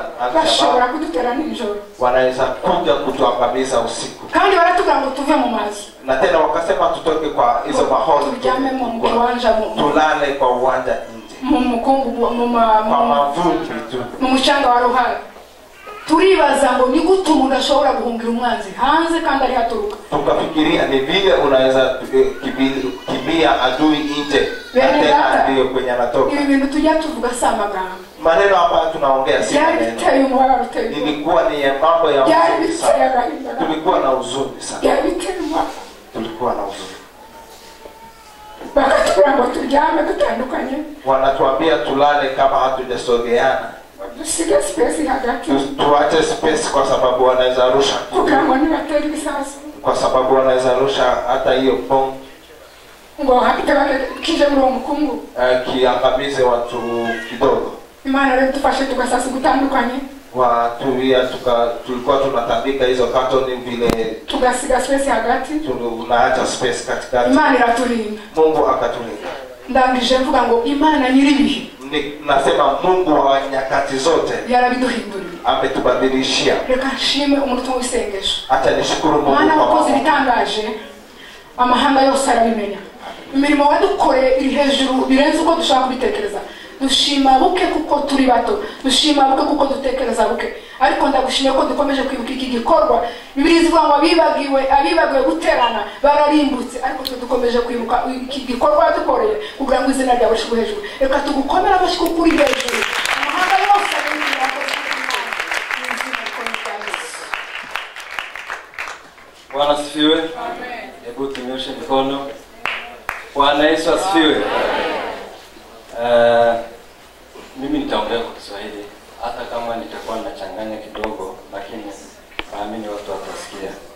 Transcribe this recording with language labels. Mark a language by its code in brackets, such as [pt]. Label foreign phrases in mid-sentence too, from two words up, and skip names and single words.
[rw] bashobora kudutera nijoro [sw] wanaweza kuja kutuangamiza usiku, [rw] kandi baratubwira ngo tuve mu mazi, [sw] na tena wakasema tutoke kwa hizo maholi tujame mu uwanja, tulale kwa uwanja nje, [rw] mu mukungu, [sw] kwa mavumbi tu, [rw] mu mucanga wa Ruhare. Turibaza ngo ni gute umuntu ashobora guhungira umwanzi hanze kandi ari haturuka. [sw] Tukafikiria ni vile unaweza kimbia adui nje tena ndio kwenye anatoka. [rw] Ibi bintu tujya tuvuga si amagambo, [sw] maneno ambayo tunaongea si maneno. Ilikuwa ni mambo ya huzuni sana. Tulikuwa na huzuni sana. Tulikuwa na huzuni. [rw] Bakatubwira ngo turyame dutandukanye, [sw] wanatuambia tulale kama hatujasogeana, [rw] tusige space hagati, [sw] tuache space kwa sababu wanaweza rusha, kwa sababu wanaweza rusha hata hiyo bomu [rw] ngo hapita kije muri mukungu [sw] kiangamize watu kidogo. [rw] Imana leo tufashe tukasasi gutandukanye, [sw] watulia tulikuwa tunatandika hizo katoni vile [rw] tugasiga space hagati, [sw] tunaacha space katikati. [rw] Imana iratulinda, [sw] Mungu akatulinda. [rw] Ndangije mvuga ngo Imana nyiribihe, [sw] nasema Mungu wa nyakati zote [rw] yarabiduhindurira, [sw] ametubadilishia. [rw] Reka nshime umuntu w'isengesho, [sw] acha nishukuru Mungu [rw] Mana wakoze bitangaje, amahanga yose arabimenya. Imirimo wadukoreye iri hejuru birenze uko dushaka kubitekereza. Dushima buke kuko turi bato, dushima buke kuko dutekereza buke, ariko ndagushimye ko dukomeje kwibuka iki gikorwa. Bibiliya ivuga ngo abibagiwe guterana bararimbutse, ariko twe dukomeje kwibuka iki gikorwa dukoreye kugira ngo izina ryawe rishyirwe hejuru. Reka tugukomere amashyi kuko uri hejuru, amahanga yose arabimenya wakoze Imana. [sw] Bwana asifiwe. Amen. Hebu tunyoshe mikono. Bwana Yesu asifiwe. Mimi nitaongea kwa Kiswahili hata kama nitakuwa nachanganya kidogo, lakini naamini watu watasikia.